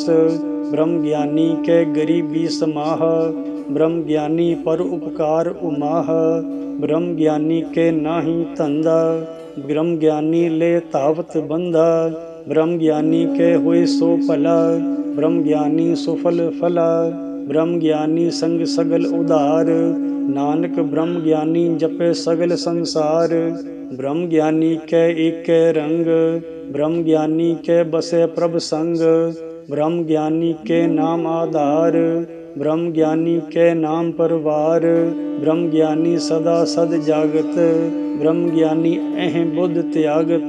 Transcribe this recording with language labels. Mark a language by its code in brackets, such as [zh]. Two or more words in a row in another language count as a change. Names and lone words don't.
[pa] ਬ੍ਰਹਮ ਗਿਆਨੀ ਕੇ ਗਰੀਬੀ ਸਮਾਹ, ਬ੍ਰਹਮ ਗਿਆਨੀ ਪਰ ਉਪਕਾਰ ਉਮਾਹ। ਬ੍ਰਹਮ ਗਿਆਨੀ ਕੇ ਨਾਹੀ ਧੰਧਾ, ਬ੍ਰਹਮ ਗਿਆਨੀ ਲੇ ਤਾਵਤ ਬੰਧਾ। ਬ੍ਰਹਮ ਗਿਆਨੀ ਕੇ ਹੁਏ ਸੋ ਭਲਾ, ਬ੍ਰਹਮ ਗਿਆਨੀ ਸੁਫਲ ਫਲਾ। ਬ੍ਰਹਮ ਗਿਆਨੀ ਸੰਗ ਸਗਲ ਉਧਾਰ, ਨਾਨਕ ਬ੍ਰਹਮ ਗਿਆਨੀ ਜਪੇ ਸਗਲ ਸੰਸਾਰ। ਬ੍ਰਹਮ ਗਿਆਨੀ ਕੇ ਏਕ ਰੰਗ, ਬ੍ਰਹਮ ਗਿਆਨੀ ਕੇ ਬਸੇ ਪ੍ਰਭ ਸੰਗ। ਬ੍ਰਹਮ ਗਿਆਨੀ ਕੇ ਨਾਮ ਆਧਾਰ, ਬ੍ਰਹਮ ਗਿਆਨੀ ਕੇ ਨਾਮ ਪਰਵਾਰ। ਬ੍ਰਹਮ ਗਿਆਨੀ ਸਦਾ ਸਦ ਜਾਗਤ, ਬ੍ਰਹਮ ਗਿਆਨੀ ਅਹ ਬੁੱਧ ਤਿਆਗਤ।